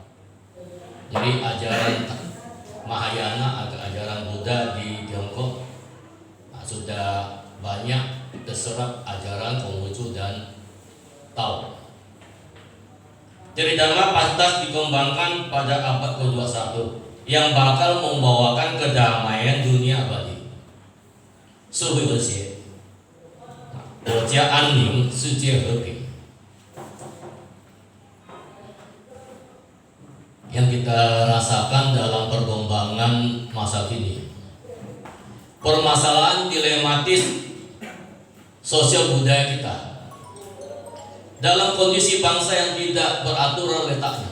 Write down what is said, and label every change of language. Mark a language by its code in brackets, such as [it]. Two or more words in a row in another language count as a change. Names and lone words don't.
[id] Jadi ajaran Mahayana atau ajaran Buddha di Tiongkok sudah banyak terserap ajaran Konghucu dan Tao. Tridharma pantas dikembangkan pada abad ke-21. yang bakal membawakan kedamaian dunia abadi. [zh] 社会和谐，国家安宁，世界和平。 [id] Yang kita rasakan dalam perkembangan masa kini, permasalahan dilematis sosial budaya kita dalam kondisi bangsa yang tidak beraturan letaknya.